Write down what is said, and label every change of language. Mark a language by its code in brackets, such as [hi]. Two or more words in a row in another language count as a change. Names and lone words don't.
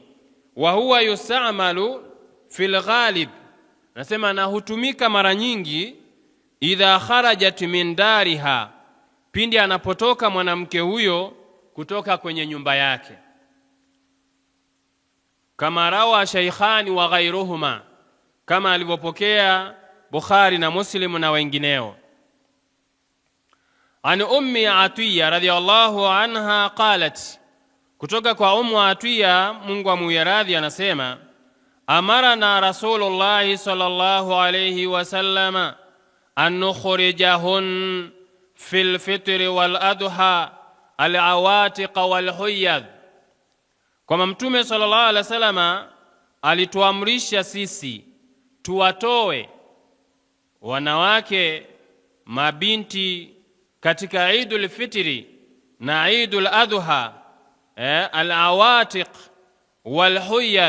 [ar] وهو يستعمل في الغالب, [sw] nasema na hutumika mara nyingi, [ar] إذا خرجت من دارها, [sw] pindi anapotoka mwanamke huyo kutoka kwenye nyumba yake, [ar] كما روى شيخان وغيرهما, [sw] kama alivyopokea Bukhari na Muslim na wengineo. [ar] عن أم عطية رضي الله عنها قالت, [sw] kutoka kwa ummu Atiya, Mungu amuyaradhi, anasema, [ar] أمرنا رسول الله صلى الله عليه وسلم أن نخرجهن في الفطر والأضحى العواتق والحيض, [sw] kwa Mtume [ar] صلى الله عليه وسلم [sw] alituamrisha sisi tuwatoe wanawake mabinti katika Eidul Fitri na Eidul Adha, [ar] العواتق والحيض.